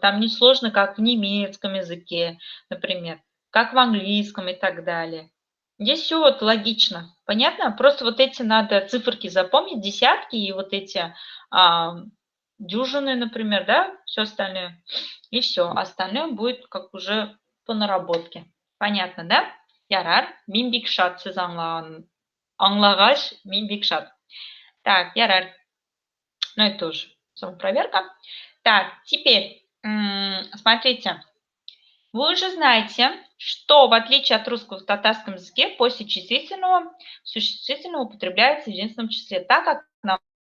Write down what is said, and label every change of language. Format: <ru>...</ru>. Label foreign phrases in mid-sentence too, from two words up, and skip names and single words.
<ru>Там не сложно, как в немецком языке, например, как в английском и так далее. Здесь все вот логично. Понятно? Просто вот эти надо циферки запомнить, десятки и вот эти а, дюжины, например, да, все остальное. И все. Остальное будет как уже по наработке. Понятно, да?</ru> <tt>Ярар, мин бик шат сез аңлагач, мин бик шат. Так, ярар.</tt> <ru>Ну, это тоже самопроверка. Так, теперь, смотрите. Вы уже знаете, что в отличие от русского в татарском языке после числительного существительного употребляется в единственном числе, так как на</ru>